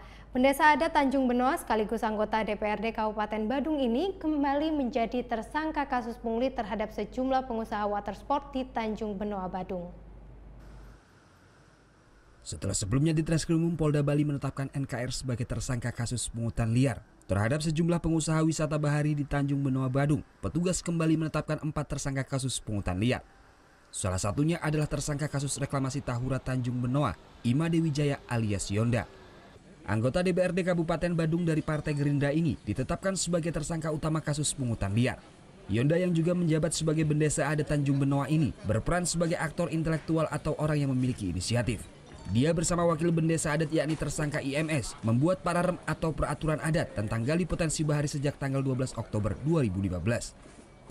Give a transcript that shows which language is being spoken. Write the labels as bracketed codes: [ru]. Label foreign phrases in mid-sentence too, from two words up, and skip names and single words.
[id] Pendesa adat Tanjung Benoa sekaligus anggota DPRD Kabupaten Badung ini kembali menjadi tersangka kasus pungli terhadap sejumlah pengusaha watersport di Tanjung Benoa, Badung. Setelah sebelumnya di Treskrimum Polda Bali menetapkan NKR sebagai tersangka kasus pungutan liar, Terhadap sejumlah pengusaha wisata bahari di Tanjung Benoa, Badung, petugas kembali menetapkan 4 tersangka kasus pungutan liar. Salah satunya adalah tersangka kasus reklamasi Tahura Tanjung Benoa, Ima Dewi Jaya alias Yonda. Anggota DPRD Kabupaten Badung dari Partai Gerindra ini ditetapkan sebagai tersangka utama kasus pungutan liar. Yonda yang juga menjabat sebagai bendesa adat Tanjung Benoa ini berperan sebagai aktor intelektual atau orang yang memiliki inisiatif. Dia bersama wakil bendesa adat yakni tersangka IMS membuat pararem atau peraturan adat tentang gali potensi bahari sejak tanggal 12 Oktober 2015.